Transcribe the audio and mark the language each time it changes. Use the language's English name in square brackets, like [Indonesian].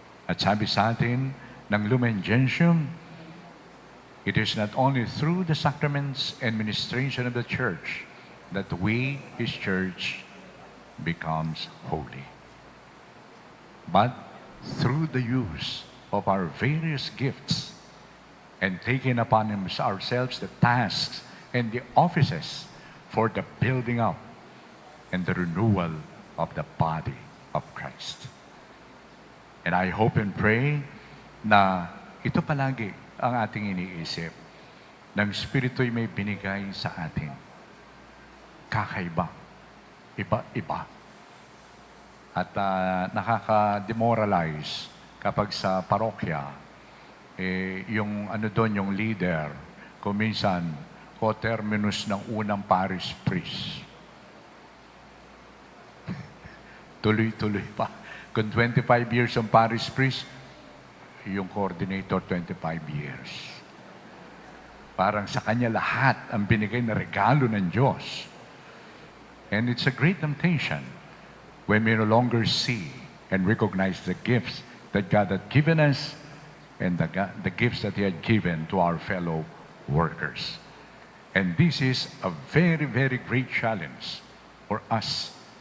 [Filipino] At sabi sa atin ng [English] Lumen Gentium, it is not only through the sacraments and ministration of the church that we, His church, becomes holy, but through the use of our various gifts and taking upon ourselves the tasks and the offices for the building up and the renewal of the body of Christ. And I hope and pray [Filipino] na ito palagi ang ating iniisip, ng Espiritu'y may binigay sa atin. Kakaiba. Iba-iba. At nakaka-demoralize kapag sa parokya, yung doon, yung leader, kung minsan, co-terminus ng unang parish priest. Tuloy-tuloy pa. Kung 25 years ang parish priest, yung coordinator 25 years. Parang sa kanya lahat ang binigay na regalo ng Diyos. [English] And it's a great temptation when we no longer see and recognize the gifts that God had given us and the gifts that He had given to our fellow workers. And this is a very, very great challenge for us.